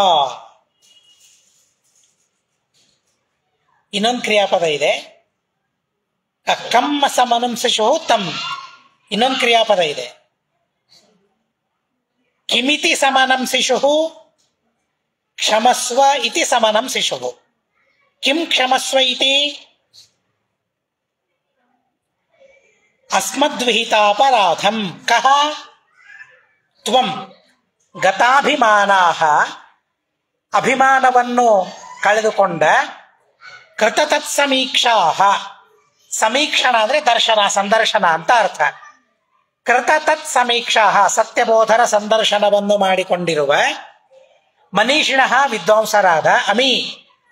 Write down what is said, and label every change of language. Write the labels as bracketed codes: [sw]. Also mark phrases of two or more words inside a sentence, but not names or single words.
[kn] ಇನ್ನೊಂದು ಕ್ರಿಯಾಪದ ಇದೆ. [sa] ಕಂ ಸಮನಂ ಶಿಶುಃ ತಂ. [kn] ಇನ್ನೊಂದು ಕ್ರಿಯಾಪದ ಇದೆ. [sa] ಕಿಮಿತಿ ಸಮನಂ ಶಿಶುಃ ಕ್ಷಮಸ್ವ ಇತಿ ಸಮನಂ ಶಿಶುಃ. ಕಿಂ ಕ್ಷಮಸ್ವ ಇತಿ? ಅಸ್ಮದ್ವಿಹಿತಾಪರಾಧಂ ಕಃ ತ್ವಂ ಗತಾಭಿಮಾನಾಃ. [kn] ಅಭಿಮಾನವನ್ನು ಕಳೆದುಕೊಂಡ ಕೃತತತ್ಸಮೀಕ್ಷಾಃ. ಸಮೀಕ್ಷಣ ಅಂದ್ರೆ ದರ್ಶನ, ಸಂದರ್ಶನ ಅಂತ ಅರ್ಥ. [sa] ಕೃತತತ್ ಸಮೀಕ್ಷಾಃ [kn] ಸತ್ಯಬೋಧರ ಸಂದರ್ಶನವನ್ನು ಮಾಡಿಕೊಂಡಿರುವ ಮನೀಷಿಣಃ ವಿದ್ವಾಂಸರಾದ ಅಮಿ ಆ